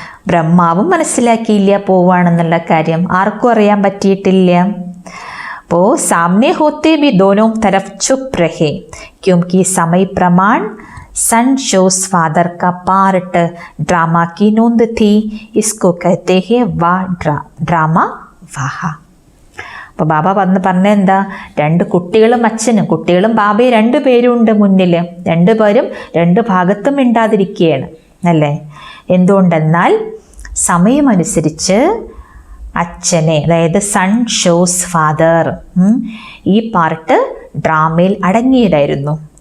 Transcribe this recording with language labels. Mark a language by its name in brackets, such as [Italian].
[Malayalam] ബ്രഹ്മാവും മനസ്സിലാക്കിയില്ല പോവുകയാണെന്നുള്ള കാര്യം ആർക്കും അറിയാൻ പറ്റിയിട്ടില്ല. അപ്പോൾ [Hindi] സാമനെ ഹോത്തെ ബി ദോനോ തരഫ് ചുപ് രഹേ ക്യോंकि समय प्रमाण सन शोस फादर का पार्ट ड्रामा की नोंद थी, इसको कहते हैं वाह ड्रामा वाह. [Malayalam] അപ്പോൾ ബാബ പറഞ്ഞ എന്താ? രണ്ട് കുട്ടികളും അച്ഛനും, കുട്ടികളും ബാബയും രണ്ടു പേരും ഉണ്ട് മുന്നിൽ, രണ്ടുപേരും രണ്ട് ഭാഗത്തും മിണ്ടാതിരിക്കുകയാണ് അല്ലേ? എന്തുകൊണ്ടെന്നാൽ സമയമനുസരിച്ച് അച്ഛനെ, അതായത് സൺ ഷോസ് ഫാദർ, ഈ പാർട്ട് ഡ്രാമയിൽ അടങ്ങിയതായിരുന്നു.